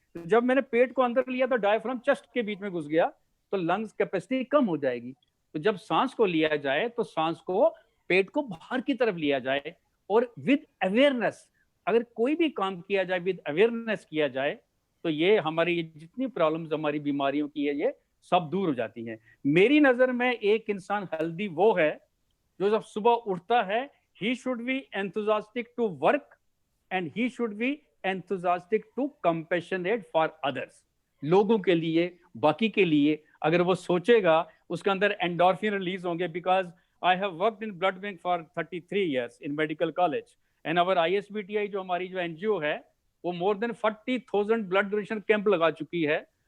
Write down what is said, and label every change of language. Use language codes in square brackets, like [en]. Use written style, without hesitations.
[hi] तो जब मैंने पेट को अंदर लिया तो डायफ्राम चेस्ट के बीच में घुस गया तो लंग्स कैपेसिटी कम हो जाएगी। तो जब सांस को लिया जाए तो सांस को पेट को बाहर की तरफ लिया जाए और [en] with awareness, [hi] अगर कोई भी काम किया जाए विद अवेयरनेस किया जाए तो ये हमारी ये जितनी प्रॉब्लम्स हमारी बीमारियों की है ये सब दूर हो जाती हैं। मेरी नजर में एक इंसान हेल्दी वो है जो जब सुबह उठता है, [en] he should be enthusiastic to work and he should be enthusiastic to compassionate for others। [hi] लोगों के लिए, बाकी के लिए अगर वो सोचेगा, उसके अंदर एंडोर्फिन रिलीज होंगे। [en] because I have worked in blood bank for 33 years in medical college and our ISBTI [hi] जो हमारी जो NGO है वो [en] more than 40,000 blood donation camp [hi] लगा चुकी है।